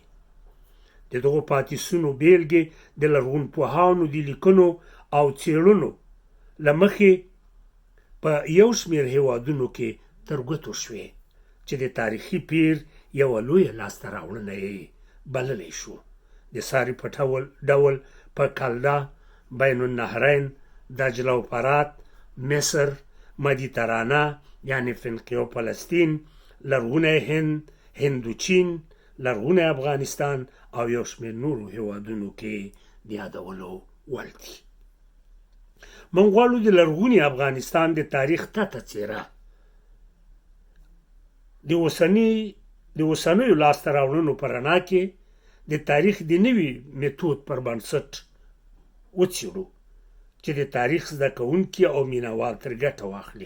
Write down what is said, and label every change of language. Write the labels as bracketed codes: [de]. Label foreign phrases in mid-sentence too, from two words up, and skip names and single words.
[ps] د دغو پاتې بیلګې د لرغونپوهانو د لیکنو او څېړنو له مخې په یو شمېر هېوادونو کې تر ګوتو شوې چې د تاریخي پیر یوه لویه لاسته راوړنه یې بللی شو. د ساري په ډول په کلدا، بین النهرین، دجله و فرات، مصر، مدیترانه یعنی فنیقیه و فلسطین، لرغونی هند، هندوچین، لرغونی افغانستان او یو شمېر نورو هېوادونو کې د یادولو وړ دي. موږ غواړو د لرغوني افغانستان د تاریخ تته څېره د اوسنیو لاسته راوړنو په رڼا کې د تاریخ د نوي میتود پر بنسټ وڅېړو چې د تاریخ زده کوونکي او مینوال تر ګټه واخلي.